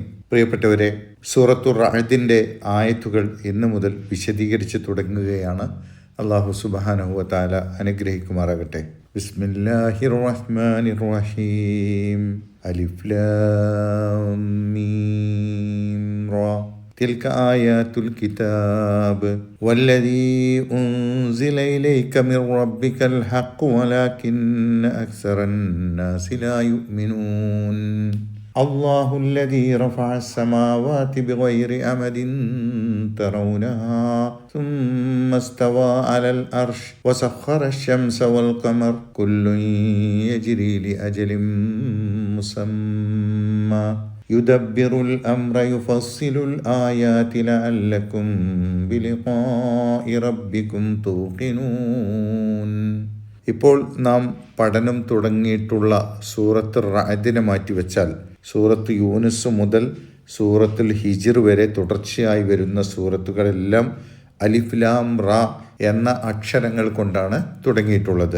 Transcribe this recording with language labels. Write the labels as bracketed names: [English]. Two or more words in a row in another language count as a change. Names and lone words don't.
[Malayalam] പ്രിയപ്പെട്ടവരെ, സൂറത്തുർ റഅദിൻ്റെ ആയത്തുകൾ ഇന്ന് മുതൽ വിശദീകരിച്ച് തുടങ്ങുകയാണ്. അല്ലാഹു [Arabic] سبحانه وتعالى [Malayalam] അനുഗ്രഹിക്കുമാറാകട്ടെ. [Arabic] بسم الله الرحمن الرحيم. ألف لام ميم را تلك آيات الكتاب والذي أنزل إليك من ربك الحق ولكن أكثر الناس لا يؤمنون الله الذي رفع السماوات بغير أمد ترونها ثم استوى على العرش وسخر الشمس والقمر كل يجري لأجل مسمى يدبر الأمر يفصل الآيات لعلكم بلقاء ربكم توقنون. [Malayalam] ഇപ്പോൾ നാം പഠനം തുടങ്ങിയിട്ടുള്ള സൂറത്ത് റഅദിനെ മാറ്റിവെച്ചാൽ സൂറത്ത് യൂനുസ് മുതൽ സൂറത്തുൽ ഹിജ്ർ വരെ തുടർച്ചയായി വരുന്ന സൂറത്തുകളെല്ലാം അലിഫ് ലാം റാ എന്ന അക്ഷരങ്ങൾ കൊണ്ടാണ് തുടങ്ങിയിട്ടുള്ളത്.